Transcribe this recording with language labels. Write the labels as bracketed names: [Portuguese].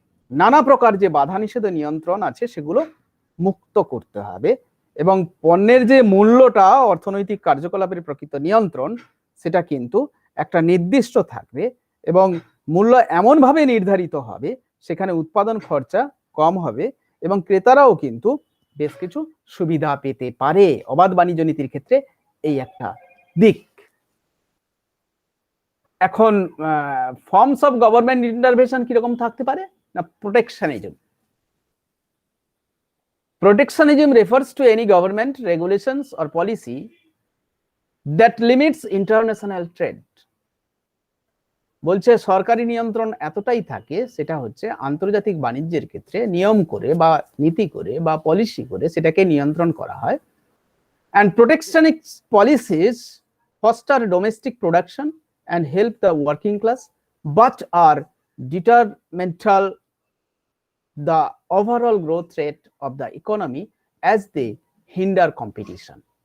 [Bangla] নানা প্রকার যে বাধা নিষেধ নিয়ন্ত্রণ আছে সেগুলো মুক্ত করতে হবে, এবং পণ্যের যে মূল্যটা অর্থনৈতিক কার্যকলাপের প্রকৃত নিয়ন্ত্রণ সেটা কিন্তু একটা নির্দিষ্ট থাকবে, এবং মূল্য এমন ভাবে নির্ধারিত হবে সেখানে উৎপাদন খরচা কম হবে এবং ক্রেতারাও কিন্তু বেশ কিছু সুবিধা পেতে পারে। অবাধ বাণিজ্য নীতির ক্ষেত্রে এই একটা দিক। এখন [English] forms of government intervention [Bangla] কিরকম থাকতে পারে না প্রোটেকশনিজম। [English] Protectionism refers to any government regulations or policy that limits international trade. [Bangla] বলছে সরকারি নিয়ন্ত্রণ এতটাই থাকে সেটা হচ্ছে আন্তর্জাতিক বাণিজ্যের ক্ষেত্রে নিয়ম করে বা নীতি করে বা পলিসি করে সেটাকে নিয়ন্ত্রণ করা হয়। [English] And protectionist policies foster domestic production and help the working class, but are detrimental the overall growth rate of the economy as they hinder competition.